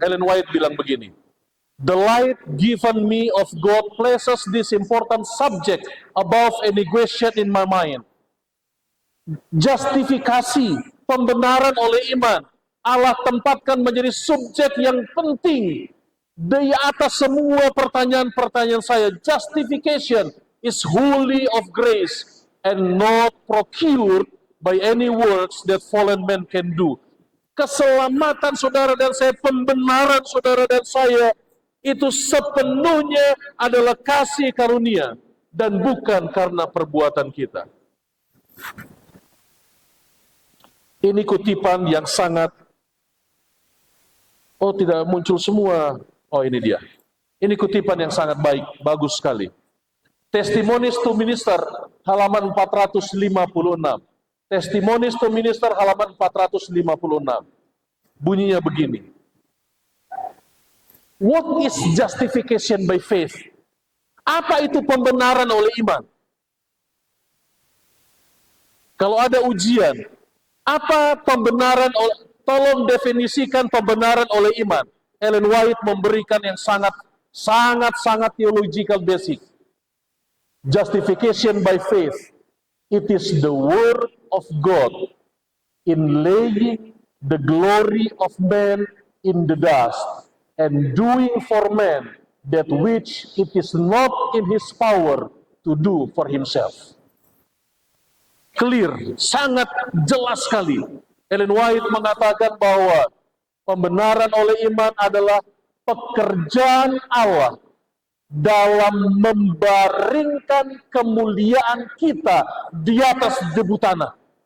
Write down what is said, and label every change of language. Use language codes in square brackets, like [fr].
[en] Ellen White [id] bilang begini, [en] "The light given me of God places this important subject above any question in my mind. [id] Justifikasi, pembenaran oleh iman, Allah tempatkan menjadi subjek yang penting di atas semua pertanyaan-pertanyaan saya. [en] Justification is wholly of grace and not procured by any works that fallen man can do." [id] Keselamatan saudara dan saya, pembenaran saudara dan saya, itu sepenuhnya adalah kasih karunia dan bukan karena perbuatan kita. Ini kutipan yang sangat, tidak muncul semua. Ini dia. Ini kutipan yang sangat baik, bagus sekali. Testimonies to Minister, halaman 456. Testimonies to Minister, halaman 456. Bunyinya begini. [en] What is justification by faith? [id] Apa itu pembenaran oleh iman? Kalau ada ujian, apa pembenaran oleh, tolong definisikan pembenaran oleh iman. Ellen White memberikan yang sangat [en] theological basic. Justification by faith, it is the word of God in laying the glory of man in the dust and doing for man that which it is not in his power to do for himself. [id] Clear, sangat jelas sekali. Ellen White mengatakan bahwa pembenaran oleh iman adalah pekerjaan Allah dalam membaringkan kemuliaan kita di atas debu tanah.